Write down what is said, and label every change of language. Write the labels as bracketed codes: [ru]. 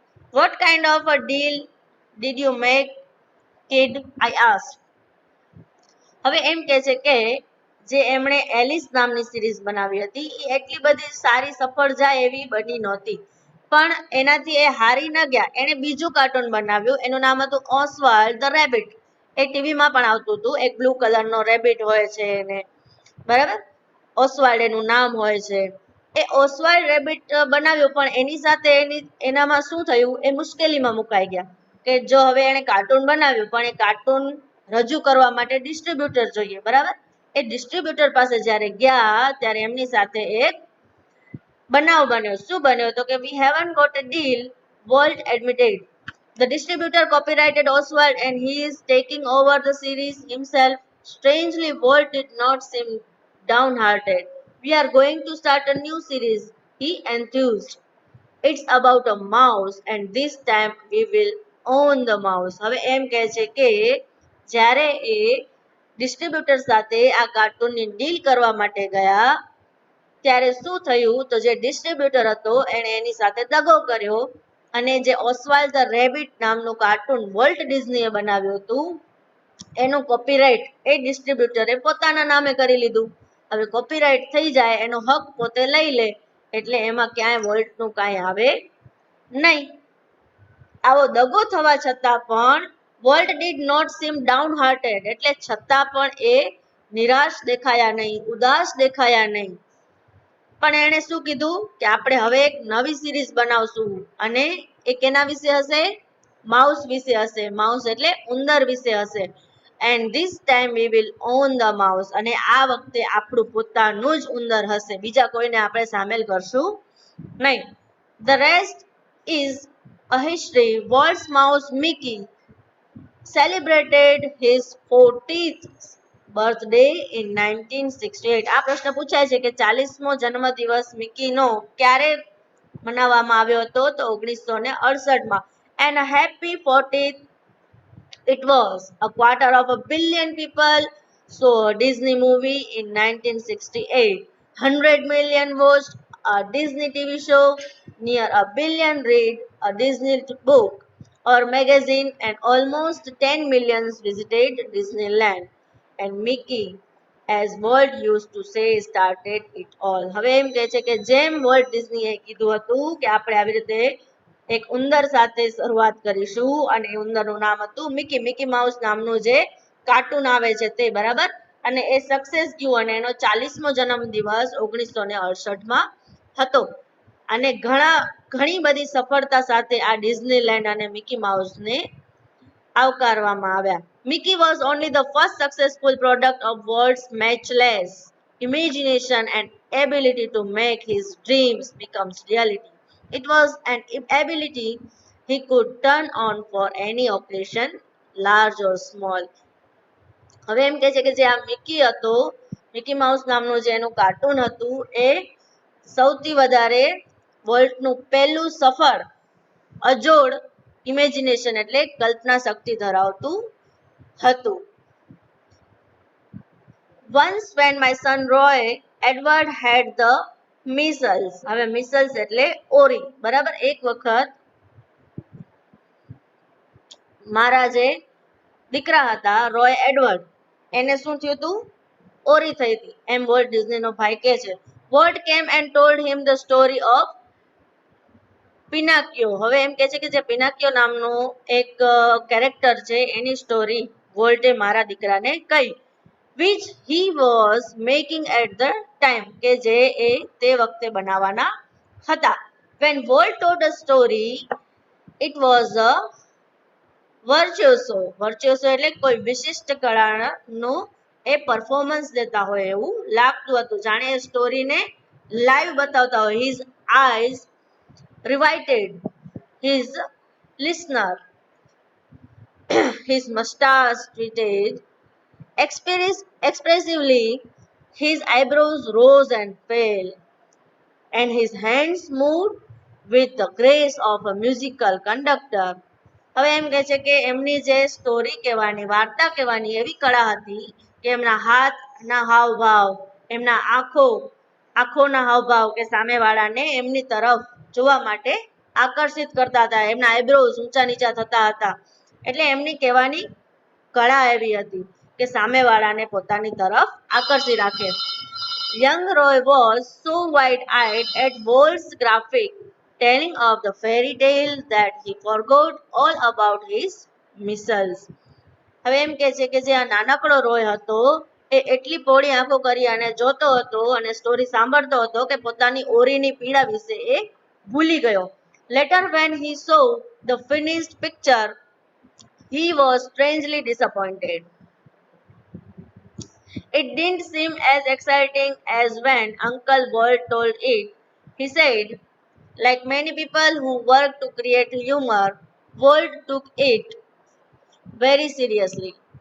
[en] What kind of a deal did you make, kid? I asked. [gu] હવે એમ કહે છે કે જે એમણે એલિસ નામની સિરીઝ બનાવી હતી એ એટલી બધી સારી સફળ જાય એવી બની નહોતી, પણ એનાથી એ હારી ન ગયા. એણે બીજું કાર્ટૂન બનાવ્યું, એનું નામ હતું ઓસ્વાલ્ડ ધ રેબિટ. એ ટીવીમાં પણ આવતું હતું. એક બ્લુ કલરનો રેબિટ હોય છે એને, બરાબર. ઓસ્વાલ્ડ એનું નામ હોય છે. એ ઓસ્વાલ્ડ રેબિટ બનાવ્યું, પણ એની સાથે એનામાં શું થયું? એ મુશ્કેલીમાં મુકાઈ ગયા કે જો હવે એણે કાર્ટૂન બનાવ્યું પણ એ કાર્ટૂન રજૂ કરવા માટે ડિસ્ટ્રીબ્યુટર જોઈએ, બરાબર. એ ડિસ્ટ્રીબ્યુટર પાસે જ્યારે ગયા ત્યારે એમની સાથે એક બનાવ બન્યો. શું બન્યો? તો કે [en] we haven't got a deal, Walt admitted. The distributor copyrighted Oswald and he is taking over the series himself. Strangely, Walt did not seem downhearted. We are going to start a new series, he enthused. It's about a mouse and this time we will own the mouse. [gu] હવે એમ કહે છે કે જ્યારે એ distributor સાથે આ કાર્ટૂનની deal કરવા માટે ગયા ત્યારે શું થયું? તો જે ડિસ્ટ્રીબ્યુટર હતો એણે એની સાથે દગો કર્યો અને જે ઓસ્વાલ્ડ ધ રેબિટ નામનું કાર્ટૂન વોલ્ટ ડિઝનીએ બનાવ્યું હતું એનું કોપીરાઇટ એ ડિસ્ટ્રીબ્યુટરે પોતાના નામે કરી લીધું. હવે કોપીરાઇટ થઈ જાય, એનો હક પોતે લઈ લે, એટલે એમાં ક્યાંય વોલ્ટનું કાંઈ આવે નહીં. આવો દગો થવા છતાં પણ [en] Walt did not seem downhearted, [gu] એટલે છતાં પણ એ નિરાશ દેખાયા નહીં, ઉદાસ દેખાયા નહીં. પણ એણે શું કીધું કે આપણે હવે એક નવી સિરીઝ બનાવશું અને એ કેના વિશે હશે? માઉસ વિશે હશે. માઉસ એટલે ઉંદર વિશે હશે. [en] and this time we will on the mouse, [gu] અને આ વખતે આપણું પોતાનું જ ઉંદર હશે, બીજા કોઈને આપણે સામેલ કરશું નહીં. [en] The rest is a history. Walt's mouse Mickey celebrated his 40th birthday in 1968. [gu] આ પ્રશ્ન પૂછાય છે કે 40મો જન્મદિવસ મિકીનો ક્યારે મનાવવામાં આવ્યો હતો? તો 1968માં. [en] And a happy 40th it was. A quarter of a billion people saw a Disney movie in 1968. 100 million watched a Disney TV show. Near a billion read a Disney book or magazine, and almost 10 millions visited Disneyland. And Mickey, as Walt used to say, started it all. [gu] હવે એમ કહે છે કે જેમ volt ડિઝનીએ કીધું હતું કે આપણે આવી રીતે એક ઉંદર સાથે શરૂઆત કરીશું અને એ ઉંદરનું નામ હતું મિકી. મિકી માઉસ નામનું જે કાર્ટૂન આવે છે તે, બરાબર. અને એ સક્સેસ ગયું અને એનો 40મો જન્મદિવસ 1968માં હતો. અને ઘણી બધી સફળતા સાથે આ ડિઝનીલેન્ડ અને મિકી માઉસને આવકારવામાં આવ્યા. [en] Mickey was only the first successful product of Walt's matchless imagination and ability to make his dreams become reality. It was an ability he could turn on for any occasion, large or small. [gu] હવે એમ કહે છે કે જે આ Mickey હતો, Mickey mouse નામનું જે એનું કાર્ટૂન હતું, એ સૌથી વધારે વોલ્ટનું પહેલું સફળ અજોડ ઇમેજિનેશન એટલે કલ્પના શક્તિ ધરાવતું હતું. [en] Once when my son Roy Edward had the measles. [gu] હવે measles એટલે ઓરી, બરાબર. એક વખત મારા જે દીકરા હતા રોય એડવર્ડ, એને શું થયું હતું? ઓરી થઈ હતી, એમ વોલ્ટ ડિઝનીનો ભાઈ કહે છે. [en] Walt came and told him the story of Pinocchio. [gu] હવે એમ કહે છે કે જે પિનાકિયો નામનું એક કેરેક્ટર છે એની સ્ટોરી વોલ્ટે મારા દીકરાને કહી. [en] which he was making at the time, [gu] કે જે એ તે વખતે બનાવવાના હતા. [en] When Walt told the story it was a virtuoso. [gu] વર્ચ્યુસો એટલે કોઈ વિશિષ્ટ કળાનું એ પરફોર્મન્સ દેતા હોય એવું લાગતું હતું, જાણે એ સ્ટોરીને લાઈવ બતાવતા હોય. [en] His eyes riveted his listener, his mustache twitched expressively, his eyebrows rose and fell, and his hands moved with the grace of a musical conductor. [gu] હવે એમ કહે છે કે એમની જે સ્ટોરી કહેવાની, વાર્તા કહેવાની એવી કળા હતી કે એમના હાથના હાવભાવ, એમના આંખોના હાવભાવ કે સામેવાળાને એમની તરફ જોવા માટે આકર્ષિત કરતા હતા. એમના આઈબ્રોઝ ઊંચા નીચા થતા હતા. એટલે એમની કહેવાની કળા એવી હતી કે સામેવાળાને પોતાની તરફ આકર્ષી રાખે. [en] Young Roy was so wide-eyed at Walt's graphic telling of the fairy tale that he forgot all about his measles. [gu] હવે એમ કહે છે કે જે આ નાનકડો રોય હતો એ એટલી પહોળી આંખો કરી અને જોતો હતો અને સ્ટોરી સાંભળતો હતો કે પોતાની ઓરીની પીડા વિશે એ ભૂલી ગયો. [en] Later when he saw the finished picture, he was strangely disappointed. It didn't seem as exciting as when Uncle Walt told it. He said, like many people who work to create humor, Walt took it very seriously.